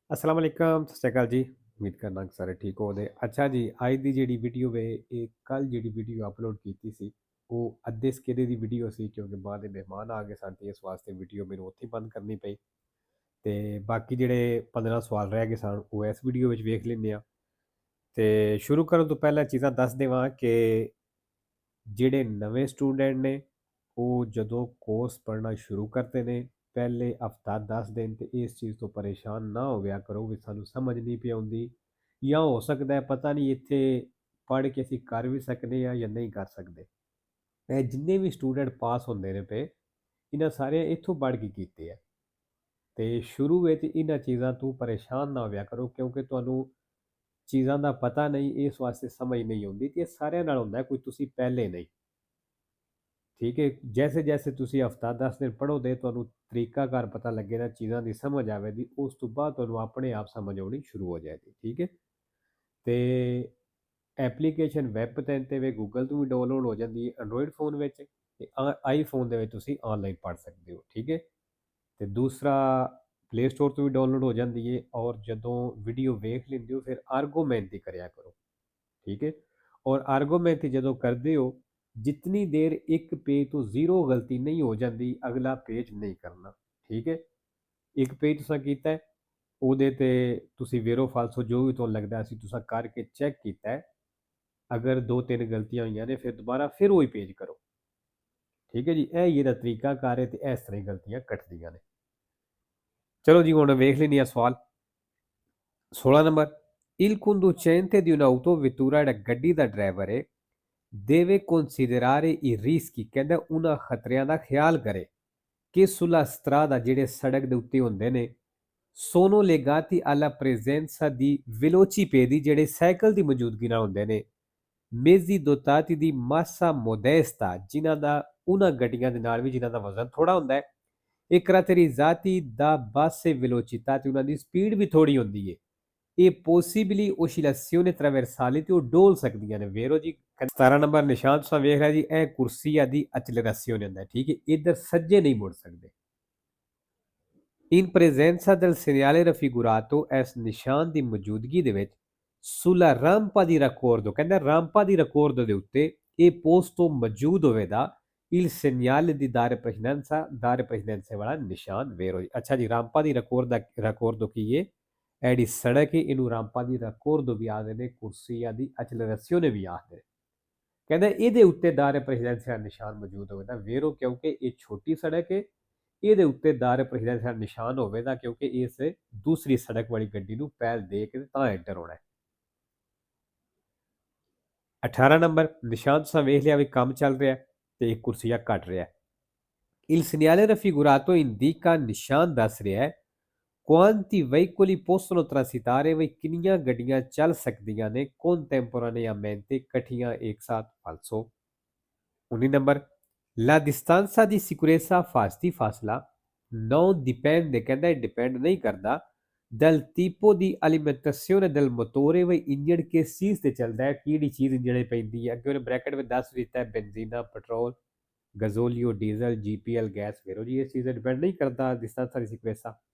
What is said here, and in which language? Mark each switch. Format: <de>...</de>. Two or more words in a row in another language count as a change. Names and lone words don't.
<pa>ਅੱਸਲਾਮ ਵਾਲੇਕੁਮ ਸਤ ਸ੍ਰੀ ਅਕਾਲ ਜੀ। ਉਮੀਦ ਕਰਨਾ ਕਿ ਸਾਰੇ ਠੀਕ ਹੋਵੋ। ਅੱਛਾ ਜੀ, ਅੱਜ ਕੀ ਜੀ ਵੀਡੀਓ ਵੇ ਯੇ ਕੱਲ੍ਹ ਜੀ ਵੀਡੀਓ ਅਪਲੋਡ ਕੀ ਸੀ ਵੋ ਅੱਧੇ ਸਕੇਰੇ ਕੀ ਵੀਡੀਓ ਸੀ ਕਿਉਂਕਿ ਬਾਅਦ ਮਹਿਮਾਨ ਆ ਗਏ ਸਨ ਤੇ ਇਸ ਵਾਸਤੇ ਵੀਡੀਓ ਮੈਂਨੇ ਉੱਥੇ ਬੰਦ ਕਰਨੀ ਪਈ। ਤੇ ਬਾਕੀ ਜਿਹੜੇ 15 ਸਵਾਲ ਰਹਿ ਗਏ ਸਨ ਵੋ ਇਸ ਵੀਡੀਓ ਮੇਂ ਵੇਖ ਲੈਂਦੇ ਆ। ਤੇ ਸ਼ੁਰੂ ਕਰਨ ਤੋ ਪਹਿਲੇ ਚੀਜ਼ਾਂ ਦੱਸ ਦੇਵਾਂ ਕਿ ਜਿਹੜੇ ਨਵੇਂ ਸਟੂਡੈਂਟ ਨੇ ਉਹ ਜਦੋਂ ਕੋਰਸ ਪੜ੍ਹਨਾ ਸ਼ੁਰੂ ਕਰਦੇ ਨੇ ਪਹਿਲੇ ਹਫਤਾ 10 ਦਿਨ ਤੇ ਇਸ ਚੀਜ਼ ਤੋਂ ਪਰੇਸ਼ਾਨ ਨਾ ਹੋਵਿਆ ਕਰੋ ਵੀ ਸਾਨੂੰ ਸਮਝ ਨਹੀਂ ਪਈ ਆਉਂਦੀ ਜਾਂ ਹੋ ਸਕਦਾ ਹੈ ਪਤਾ ਨਹੀਂ ਇੱਥੇ ਪੜ੍ਹ ਕੇ ਅਸੀਂ ਕਰ ਵੀ ਸਕਦੇ ਆ ਜਾਂ ਨਹੀਂ ਕਰ ਸਕਦੇ। ਇਹ ਜਿੰਨੇ ਵੀ ਸਟੂਡੈਂਟ ਪਾਸ ਹੁੰਦੇ ਨੇ ਪਏ ਇਹਨਾਂ ਸਾਰੇ ਇੱਥੋਂ ਪੜ੍ਹ ਕੇ ਕੀਤੇ ਆ। ਤੇ ਸ਼ੁਰੂ ਵਿੱਚ ਇਹਨਾਂ ਚੀਜ਼ਾਂ ਤੋਂ ਪਰੇਸ਼ਾਨ ਨਾ ਹੋਵਿਆ ਕਰੋ ਕਿਉਂਕਿ ਤੁਹਾਨੂੰ ਚੀਜ਼ਾਂ ਦਾ ਪਤਾ ਨਹੀਂ ਇਸ ਵਾਸਤੇ ਸਮਝ ਨਹੀਂ ਆਉਂਦੀ ਤੇ ਇਹ ਸਾਰਿਆਂ ਨਾਲ ਹੁੰਦਾ ਕੋਈ ਤੁਸੀਂ ਪਹਿਲੇ ਨਹੀਂ। ਠੀਕ ਹੈ, ਜੈਸੇ ਜੈਸੇ ਤੁਸੀਂ ਹਫਤਾ 10 ਦਿਨ ਪੜ੍ਹੋਗੇ ਤੁਹਾਨੂੰ ਤਰੀਕਾਕਾਰ ਪਤਾ ਲੱਗੇਗਾ ਚੀਜ਼ਾਂ ਦੀ ਸਮਝ ਆਵੇਗੀ ਉਸ ਤੋਂ ਬਾਅਦ ਤੁਹਾਨੂੰ ਆਪਣੇ ਆਪ ਸਮਝ ਆਉਣੀ ਸ਼ੁਰੂ ਹੋ ਜਾਏਗੀ। ਠੀਕ ਹੈ ਤੇ ਐਪਲੀਕੇਸ਼ਨ ਵੈਬ ਤੇ ਵੇ ਗੂਗਲ ਤੋਂ ਵੀ ਡਾਊਨਲੋਡ ਹੋ ਜਾਂਦੀ ਹੈ ਐਂਡਰੋਇਡ ਫੋਨ ਵਿੱਚ ਤੇ ਆਈਫੋਨ ਦੇ ਵਿੱਚ ਤੁਸੀਂ ਆਨਲਾਈਨ ਪੜ੍ਹ ਸਕਦੇ ਹੋ। ਠੀਕ ਹੈ ਤੇ ਦੂਸਰਾ ਪਲੇ ਸਟੋਰ ਤੋਂ ਵੀ ਡਾਊਨਲੋਡ ਹੋ ਜਾਂਦੀ ਹੈ ਔਰ ਜਦੋਂ ਵੀਡੀਓ ਵੇਖ ਲੈਂਦੇ ਹੋ ਫਿਰ ਆਰਗੂਮੈਂਟ ਦੀ ਕਰਿਆ ਕਰੋ।</pa> <ur>ٹھیک ہے اور آرگومنٹ</ur> <pa>ਜਦੋਂ ਕਰਦੇ ਹੋ</pa> <ur>جتنی دیر ایک پیج تو زیرو غلطی نہیں ہو جاتی اگلا پیج نہیں کرنا.</ur> <pa>ਠੀਕ ਹੈ ਇੱਕ ਪੇਜ ਤੁਸਾ ਕੀਤਾ ਹੈ ਉਹਦੇ ਤੇ ਤੁਸੀਂ ਵੇਰੋ ਫਾਲਸੋ ਜੋ ਵੀ ਤੁਹਾਨੂੰ ਲੱਗਦਾ ਸੀ ਤੁਸੀਂ ਕਰਕੇ ਚੈੱਕ ਕੀਤਾ ਹੈ ਅਗਰ ਦੋ ਤਿੰਨ ਗਲਤੀਆਂ ਹੋਈਆਂ ਨੇ ਫਿਰ ਦੁਬਾਰਾ ਫਿਰ ਉਹੀ ਪੇਜ ਕਰੋ। ਠੀਕ ਹੈ ਜੀ ਇਹ ਇਹਦਾ ਤਰੀਕਾ ਕਾਰ ਹੈ ਤੇ ਇਸ ਤਰ੍ਹਾਂ ਹੀ ਗਲਤੀਆਂ ਕੱਟਦੀਆਂ ਨੇ। ਚਲੋ ਜੀ ਹੁਣ ਵੇਖ ਲੈਂਦੇ ਹਾਂ ਸਵਾਲ 16 ਨੰਬਰ</pa> <it>Il conducente di un autovettura</it> <pa>ਗੱਡੀ ਦਾ ਡਰਾਈਵਰ ਹੈ</pa> <it>deve considerare i rischi</it> <pa>ਕਹਿੰਦਾ ਉਹਨਾਂ ਖਤਰਿਆਂ ਦਾ ਖਿਆਲ ਕਰੇ ਕਿ</pa> <it>sulla strada</it> <pa>ਜਿਹੜੇ ਸੜਕ ਦੇ ਉੱਤੇ ਹੁੰਦੇ ਨੇ</pa> <it>sono legati alla presenza di velocipedi</it> <pa>ਜਿਹੜੇ ਸਾਈਕਲ ਦੀ ਮੌਜੂਦਗੀ ਨਾਲ ਹੁੰਦੇ ਨੇ</pa> <it>mezzi dotati di massa modesta</it> <pa>ਜਿਨ੍ਹਾਂ ਦਾ ਉਹਨਾਂ ਗੱਡੀਆਂ ਦੇ ਨਾਲ ਵੀ ਜਿਨ੍ਹਾਂ ਦਾ ਵਜ਼ਨ ਥੋੜਾ ਹੁੰਦਾ ਹੈ</pa> <it>e caratterizzati da basse velocità</it> <pa>ਤੇ ਉਹਨਾਂ ਦੀ ਸਪੀਡ ਵੀ ਥੋੜੀ ਹੁੰਦੀ ਹੈ ਇਹ</pa> <it>possibili oscillazioni traversali</it> <pa>ਤੇ ਉਹ ਡੋਲ ਸਕਦੀਆਂ ਨੇ। ਵੇਰੋ ਜੀ 17 ਨੰਬਰ ਨਿਸ਼ਾਨ ਤੁਸੀਂ ਵੇਖ ਰਿਹਾ ਜੀ ਇਹ ਕੁਰਸੀ ਦੀ accelerazione ਹੁੰਦਾ ਹੈ। ਠੀਕ ਹੈ ਇੱਧਰ ਸੱਜੇ ਨਹੀਂ ਮੁੜ ਸਕਦੇ।</pa> <it>in presenza del segnale raffigurato</it> <pa>ਇਸ ਨਿਸ਼ਾਨ ਦੀ ਮੌਜੂਦਗੀ ਦੇ ਵਿੱਚ</pa> <it>sulla rampa di raccordo</it> <pa>ਕਹਿੰਦਾ ਰਾਮਪਾ ਦੀ ਰਕੋਰਡੋ ਦੇ ਉੱਤੇ ਇਹ ਪੋਸਟੋ ਮੌਜੂਦ ਹੋਵੇਗਾ</pa> <it>il segnale di dare precedenza</it> <pa>ਵਾਲਾ ਨਿਸ਼ਾਨ ਵੇਰੋ ਜੀ। ਅੱਛਾ ਜੀ ਰਾਮਪਾ ਦੀ ਰਕੋਰਡੋ ਕੀ ਹੈ ਐਡੀ ਸੜਕ ਹੈ ਇਹਨੂੰ ਰਾਮਪਾ ਦੀ ਰਕੋਰਡੋ ਵੀ ਆਖਦੇ ਨੇ ਕੁਰਸੀਆ ਦੀ accelerazione ਵੀ ਆਖਦੇ ਨੇ। ਕਹਿੰਦਾ ਇਹਦੇ ਉੱਤੇ ਦਾਰੇ ਪ੍ਰੈਜ਼ੀਡੈਂਸੀ ਦਾ ਨਿਸ਼ਾਨ ਮੌਜੂਦ ਹੋਵੇਗਾ ਵੇਰੋ ਕਿਉਂਕਿ ਇਹ ਛੋਟੀ ਸੜਕ ਹੈ ਇਹਦੇ ਉੱਤੇ ਦਾਰੇ ਪ੍ਰੈਜ਼ੀਡੈਂਸੀ ਦਾ ਨਿਸ਼ਾਨ ਹੋਵੇਗਾ ਕਿਉਂਕਿ ਇਸ ਦੂਸਰੀ ਸੜਕ ਵਾਲੀ ਗੱਡੀ ਨੂੰ ਪਹਿਲ ਦੇ ਕੇ ਤਾਂ ਐਂਟਰ ਹੋਣਾ ਹੈ। 18 ਨੰਬਰ ਨਿਸ਼ਾਨ ਤੁਸੀਂ ਵੇਖ ਲਿਆ ਵੀ ਕੰਮ ਚੱਲ ਰਿਹਾ ਤੇ ਇੱਕ ਕੁਰਸੀਆ ਕੱਟ ਰਿਹਾ।</pa> <it>Il segnale raffigurato indica</it> <pa>ਨਿਸ਼ਾਨ ਦੱਸ ਰਿਹਾ ਹੈ</pa> <it>quanti veicoli possono transitare</it> <pa>ਵੀ ਕਿੰਨੀਆਂ ਗੱਡੀਆਂ ਚੱਲ ਸਕਦੀਆਂ ਨੇ contemporaneamente ਇਕੱਠੀਆਂ ਇੱਕ ਸਾਥ falso। 19 ਨੰਬਰ</pa> <it>la distanza di sicurezza</it> <pa>ਫਾਸਲਾ</pa> <it>non dipende</it> <pa>ਕਹਿੰਦਾ ਡਿਪੈਂਡ ਨਹੀਂ ਕਰਦਾ</pa> <it>dal tipo di alimentazione del motore</it> <pa>ਵੀ ਇੰਜਣ ਕਿਸ ਚੀਜ਼ ਤੇ ਚੱਲਦਾ ਹੈ ਕਿਹੜੀ ਚੀਜ਼ ਇੰਜਣ ਪੈਂਦੀ ਹੈ ਅੱਗੇ ਉਹਨੇ ਬ੍ਰੈਕਟ ਵਿੱਚ ਦੱਸ ਦਿੱਤਾ ਹੈ ਬੈਂਜ਼ੀਨਾ ਪੈਟਰੋਲ ਗazolio ਡੀਜ਼ਲ GPL ਗੈਸ ਵੇਰੋ ਜੀ ਇਸ ਚੀਜ਼ ਤੇ ਡਿਪੈਂਡ ਨਹੀਂ ਕਰਦਾ</pa> <it>distanza di sicurezza।</it>